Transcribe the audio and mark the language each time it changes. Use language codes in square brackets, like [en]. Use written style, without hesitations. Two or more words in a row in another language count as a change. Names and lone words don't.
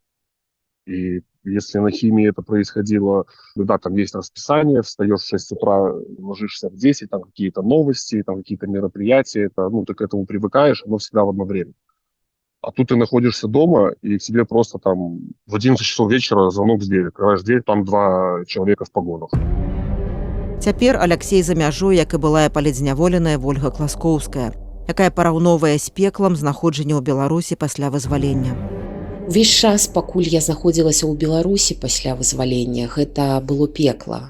[ru] И если на химии это происходило, да, там есть расписание, встаешь в 6 утра, ложишься в 10, там какие-то новости, там какие-то мероприятия, это, ну, ты к этому привыкаешь, оно всегда в одно время. А тут ты находишься дома, и к тебе просто там в 11 часов вечера звонок в дверь, открываешь дверь, там 2 человека в погонах. [be] Цяпер Аляксей за мяжой, як і былая палітзняволеная Вольга Класкоўская. якая параўноўвае з пеклам знаходжанне ў Беларусі пасля вызвалення. Увесь час, пакуль я знаходзілася ў Беларусі пасля вызвалення, гэта было пекла.